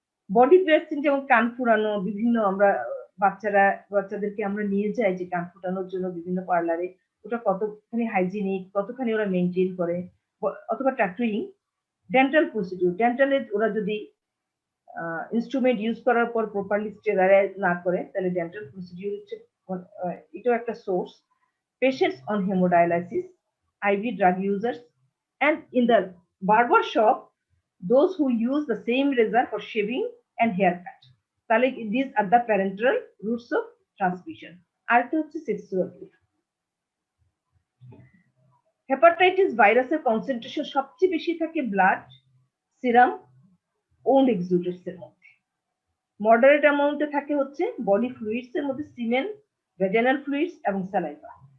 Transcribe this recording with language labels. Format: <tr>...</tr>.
<bn>Body vaccine, যেমন কান ফুরানো, বিভিন্ন আমরা বাচ্চাদেরকে আমরা নিয়ে যাই যে কান ফুটানোর জন্য বিভিন্ন পার্লারে, ওটা কতখানি হাইজিনিক, কতখানি ওরা মেনটেন করে, অথবা ট্যাটুইং, ডেন্টাল প্রসিডিউর, ডেন্টালে ওরা যদি ইনস্ট্রুমেন্ট ইউজ করার পর প্রপারলি স্টেরাইল না করে তাহলে ডেন্টাল প্রসিডিউর হচ্ছে এটাও একটা source.</bn> <en>Patients on haemodialysis, IV drug users, and in the barber shop those who use the same razor for shaving and haircut.</en> <bn>তাহলে</bn> <en>these are the parenteral routes of transmission.</en> <bn>আরেকটা হচ্ছে sexual. Hepatitis ভাইরাসের concentration সবচেয়ে বেশি থাকে blood, serum, on এক্সুডেটস এর মধ্যে। Moderate অ্যামাউন্টে থাকে হচ্ছে বডি ফ্লুইডস এর মধ্যে সিমেন, ভ্যাজাইনাল ফ্লুইডস এবং স্যালাইভা।</bn>